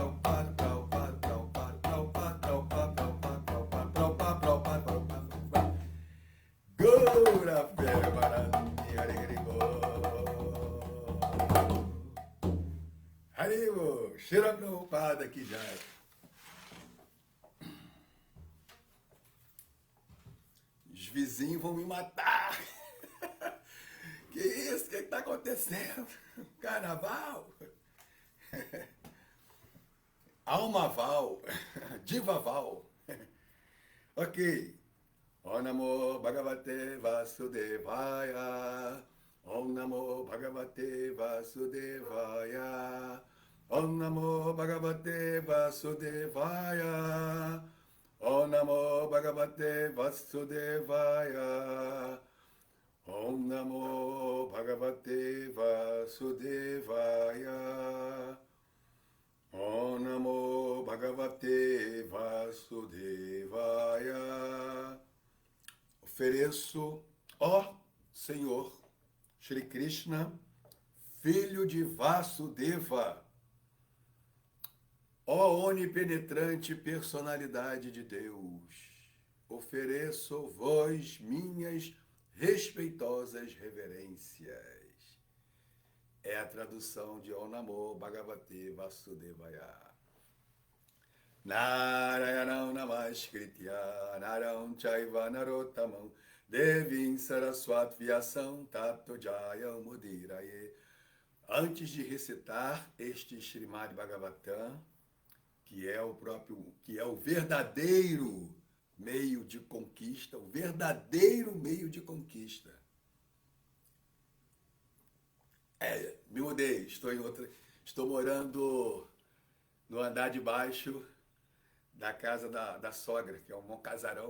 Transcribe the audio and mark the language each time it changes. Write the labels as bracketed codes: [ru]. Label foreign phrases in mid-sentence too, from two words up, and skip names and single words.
[sa] Gora Premanandi Hare Hare Haribo, Shira Prabhupada Ki Jai. [pt] Os vizinhos vão me matar. Que isso? O que está acontecendo? Carnaval? Almaval? Divaval? Ok. [sa] Om Namo Bhagavate Vasudevaya. Om Namo Bhagavate Vasudevaya. Om Namo Bhagavate Vasudevaya. Om Namo Bhagavate Vasudevaya. Om Namo Bhagavate Vasudevaya. Om Namo Bhagavate Vasudevaya. [pt] Ofereço, ó Senhor, Shri Krishna, filho de Vasudeva, ó onipenetrante personalidade de Deus, ofereço-vos minhas respeitosas reverências. É a tradução de [sa] Om Namo Bhagavate Vasudevaya. Narayanam Namaskritya Naram Chaiva Narottamam Devim Saraswat Vyasam Tato Jayam Mudiraye. [pt] Antes de recitar este Srimad Bhagavatam, que é o verdadeiro meio de conquista, o verdadeiro meio de conquista. Me mudei, estou morando no andar de baixo da casa da sogra, que é um bom casarão.